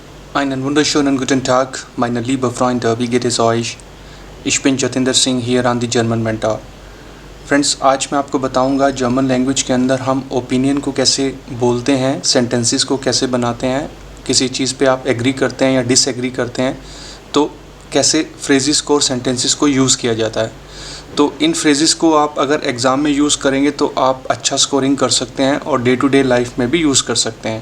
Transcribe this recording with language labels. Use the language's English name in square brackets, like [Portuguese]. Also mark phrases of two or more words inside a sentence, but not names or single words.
[German] Einen wunderschönen guten Tag, meine liebe Freunde, wie geht es euch? Ich bin [English] जतिंदर सिंह here on the German Mentor. [Hindi] फ्रेंड्स, आज मैं आपको बताऊंगा [English] German language [Hindi] के अंदर हम ओपिनियन को कैसे बोलते हैं, सेंटेंसेस को कैसे बनाते हैं, किसी चीज़ पे आप एग्री करते हैं या डिसएग्री करते हैं तो कैसे फ्रेजेस को और सेंटेंसेस को यूज़ किया जाता है। तो इन फ्रेजेस को आप अगर एग्ज़ाम में यूज़ करेंगे तो आप अच्छा स्कोरिंग कर सकते हैं और [English] day to day life [Hindi] में भी यूज़ कर सकते हैं।